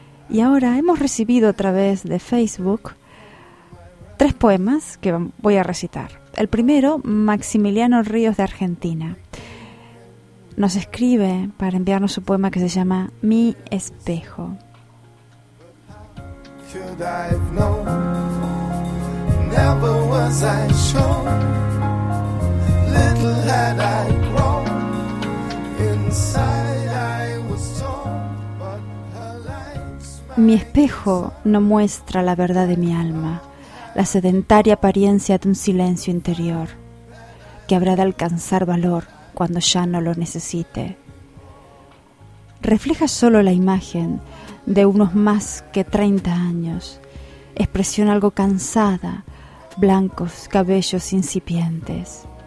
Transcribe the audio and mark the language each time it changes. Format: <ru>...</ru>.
<es>Y ahora hemos recibido a través de Facebook tres poemas que voy a recitar. El primero, Maximiliano Ríos de Argentina. Nos escribe para enviarnos su poema que se llama Mi Espejo.</es> <en>Should I have known, never was I shown, little had I grown, inside I was torn, but her light's mine.</en> <es>Mi espejo no muestra la verdad de mi alma, la sedentaria apariencia de un silencio interior que habrá de alcanzar valor cuando ya no lo necesite. Refleja solo la imagen de unos más que 30 años, expresión algo cansada, blancos cabellos incipientes.</es>